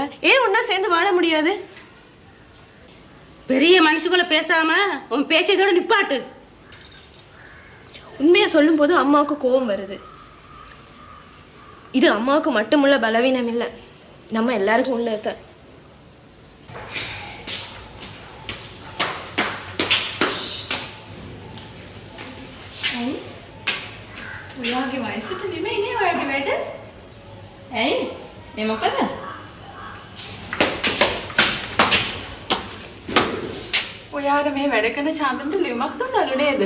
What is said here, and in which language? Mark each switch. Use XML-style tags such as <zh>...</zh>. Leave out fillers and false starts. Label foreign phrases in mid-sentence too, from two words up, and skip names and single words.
<ta>ஏன் ஒண்ணா சேர்ந்து வாழ முடியாது? பெரிய மனுஷங்கள பேசாம உன் பேச்சை இதோட நிப்பாட்டு. உண்மையை சொல்லும்போது அம்மாவுக்கு கோபம் வருது. இது அம்மாவுக்கு மட்டுமுள்ள பலவீனம் இல்லை, நம்ம எல்லாருக்கும் உள்ளதான்.</ta> <si>ඔයාගේ වයසට නෙමෙයි නේ ඔයාගේ වැඩ. ඇයි? මේ මොකද? ඔයාට මේ වැඩ කරන චන්දනට ලියුමක් දුන්නලු නේද?</si>